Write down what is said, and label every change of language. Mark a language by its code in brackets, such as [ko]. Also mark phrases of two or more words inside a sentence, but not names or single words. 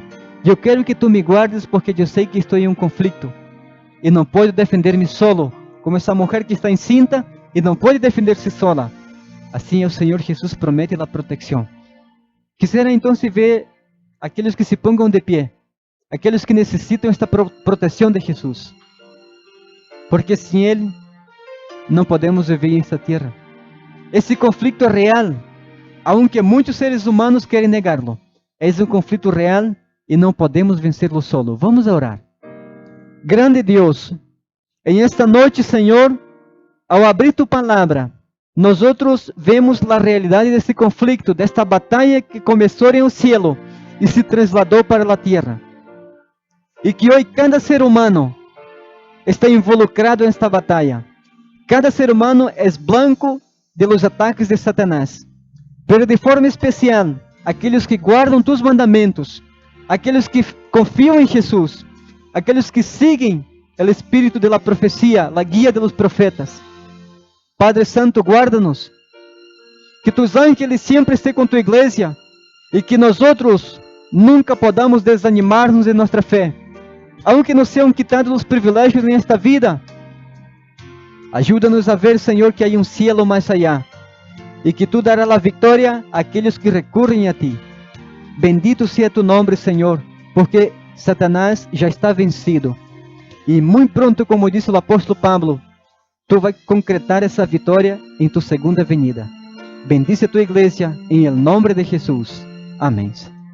[es] Yo quiero que tú me guardes porque yo sé que estoy en un conflicto y no puedo defenderme solo, como esa mujer que está encinta y no puede defenderse sola. Así el Señor Jesús promete la protección. Quisiera entonces ver aquellos que se pongan de pie, aquellos que necesitan esta protección de Jesús. [pt] porque sem Ele não podemos viver nesta terra. Esse conflito é real, aunque muitos seres humanos querem negá-lo. É um conflito real e não podemos vencê-lo solo. Vamos orar. Grande Deus, em esta noite, Senhor, ao abrir Tu palavra, nós vemos a realidade desse conflito, desta batalha que começou em o cielo e se trasladou para a terra. E que hoje cada ser humano está involucrado nesta batalha. Cada ser humano é [es] blanco de los ataques de Satanás. Pero de forma especial, [pt] aqueles que guardam Tus mandamentos, aqueles que confiam em Jesus, aqueles que seguem o espírito [es] de la profecia, [pt] a guia [es] de los profetas. [pt] Padre Santo, guarda-nos. Que Tus ángeles sempre estejam com Tu igreja e que nós nunca podamos desanimar-nos em nossa fé. Aunque nos sejam quitados os privilégios nesta vida, ajuda-nos a ver, Senhor, que há cielo mais allá e que Tu darás a vitória àqueles que recorrem a Ti. Bendito seja Tu nome, Senhor, porque Satanás já está vencido. E muito pronto, como disse o apóstolo Pablo, Tu vai concretar essa vitória em Tu segunda venida. Bendice a Tu igreja, em el nome de Jesus. Amém.